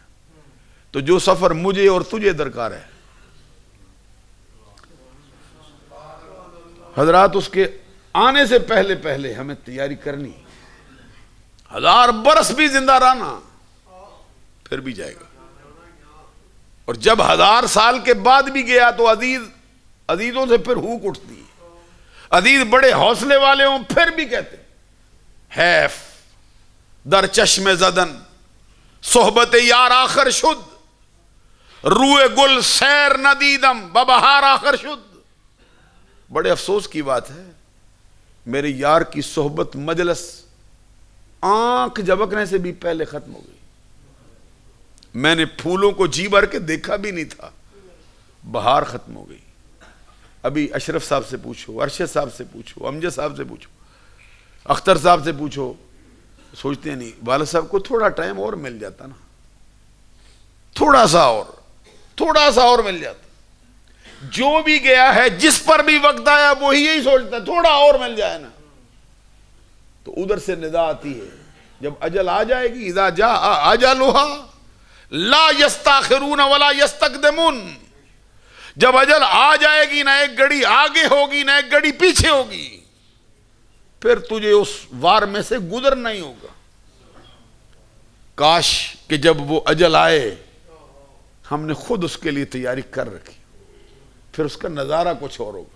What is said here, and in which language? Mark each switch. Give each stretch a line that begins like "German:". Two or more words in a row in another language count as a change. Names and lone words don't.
Urdu: تو جو سفر مجھے اور تجھے درکار ہے حضرات, اس کے آنے سے پہلے پہلے ہمیں تیاری کرنی. 1000 برس بھی زندہ رہنا پھر بھی جائے گا, اور جب 1000 سال کے بعد بھی گیا تو عزیزوں سے پھر ہوک اٹھتی ہے. عزیز بڑے حوصلے والے ہوں پھر بھی کہتے
Persian: حیف در چشم زدن صحبت یار آخر شد, روئے گل سیر ندیدم ببہار آخر شد.
Urdu: بڑے افسوس کی بات ہے, میرے یار کی صحبت مجلس آنکھ جھپکنے سے بھی پہلے ختم ہو گئی. میں نے پھولوں کو جی بھر کے دیکھا بھی نہیں تھا, بہار ختم ہو گئی. ابھی اشرف صاحب سے پوچھو, ارشد صاحب سے پوچھو, امجد صاحب سے پوچھو, اختر صاحب سے پوچھو, سوچتے ہیں نہیں والد صاحب کو تھوڑا ٹائم اور مل جاتا نا, تھوڑا سا اور مل جاتا. جو بھی گیا ہے جس پر بھی وقت آیا وہی یہی سوچتا ہے تھوڑا اور مل جائے نا. تو ادھر سے ندا آتی ہے جب اجل آ جائے گی,
Arabic: اذا جاء اجلها لا یستاخرون ولا یستقدمون.
Urdu: جب اجل آ جائے گی نہ ایک گھڑی آگے ہوگی نہ ایک گھڑی پیچھے ہوگی, پھر تجھے اس وار میں سے گزرنا ہی ہوگا. کاش کہ جب وہ اجل آئے ہم نے خود اس کے لیے تیاری کر رکھی, پھر اس کا نظارہ کچھ اور ہوگا.